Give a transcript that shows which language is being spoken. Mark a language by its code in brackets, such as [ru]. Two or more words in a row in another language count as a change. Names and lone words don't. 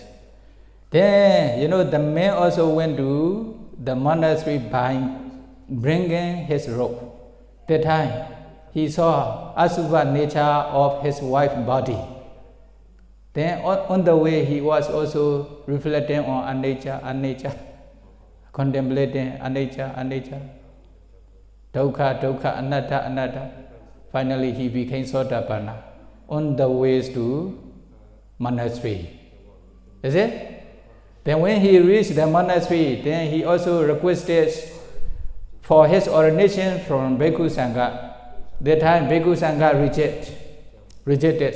[en] Then, the man also went to the monastery by bringing his robe. That time, he saw asubha nature of his wife's body. Then on the way, he was also reflecting on anicca, contemplating [pi] anicca, dukkha, anatta. [en] Finally, he became Sotapanna on the way to monastery. Is it? Then when he reached the monastery, then he also requested for his ordination from [pi] Bhikkhu Sangha. [en] That time [pi] Bhikkhu Sangha [en] rejected.